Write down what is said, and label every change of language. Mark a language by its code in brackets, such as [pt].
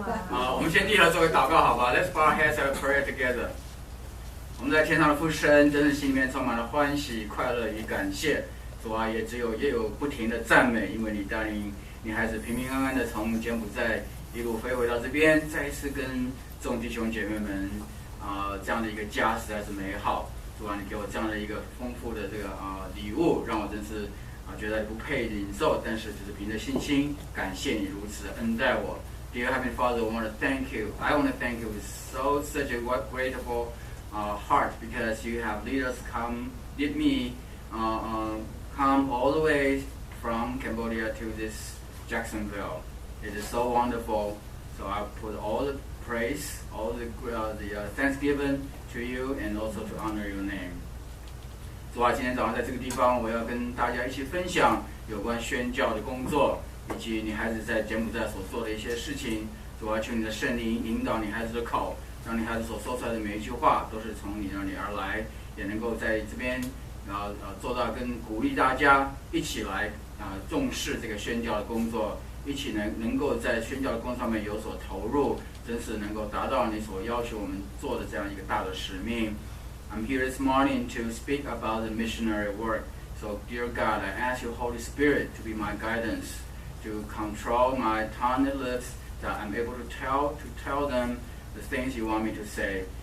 [zh] 我们先低头做个祷告，好吧 [en] ？Let's bow our heads and pray together. [zh] 我们在天上的父神，真是心里面充满了欢喜、快乐与感谢。主啊，也有不停的赞美，因为你带领你孩子平平安安的从柬埔寨一路飞回到这边，再一次跟众弟兄姐妹们这样的一个家实在是美好。主啊，你给我这样的一个丰富的这个礼物，让我真是觉得不配领受，但是只是凭着信心，感谢你如此恩待我。 [en] Dear Heavenly Father, I want to thank you. I want to thank you with such a grateful heart because you have lead me come all the way from Cambodia to this Jacksonville. It is so wonderful. So I put all the praise, all the thanksgiving to you, and also to honor your name. [zh] 主啊，今天早上在这个地方，我要跟大家一起分享有关宣教的工作，以及你孩子在柬埔寨所做的一些事情。主啊，求你的圣灵引导你孩子的口，让你孩子所说出来的每一句话都是从你那里而来，也能够在这边做到跟鼓励大家一起来重视这个宣教的工作，一起能够在宣教的工作上面有所投入，真是能够达到你所要求我们做的这样一个大的使命。 [en] I'm here this morning to speak about the missionary work. So, dear God, I ask your Holy Spirit to be my guidance, to control my tongue and lips, that I'm able to tell them the things you want me to say.